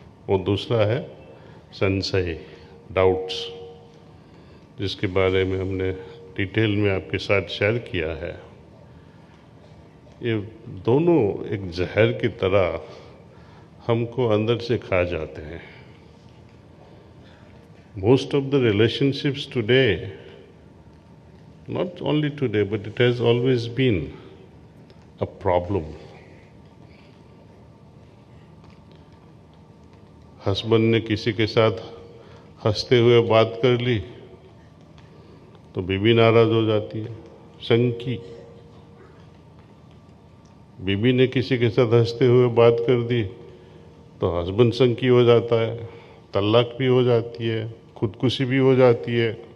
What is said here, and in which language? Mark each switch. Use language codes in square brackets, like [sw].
[hi] और दूसरा है संशय, डाउट्स, जिसके बारे में हमने डिटेल में आपके साथ शेयर किया है। ये दोनों एक जहर की तरह हमको अंदर से खा जाते हैं। [en] Most of the relationships today, not only today, but it has always been a problem. [hi] Husband ने किसी के साथ हंसते हुए बात कर ली तो बीवी नाराज हो जाती है, संकी। बीवी ने किसी के साथ हंसते हुए बात कर दी तो हस्बैंड संकी हो जाता है, तलाक भी हो जाती है, खुदकुशी भी हो जाती है।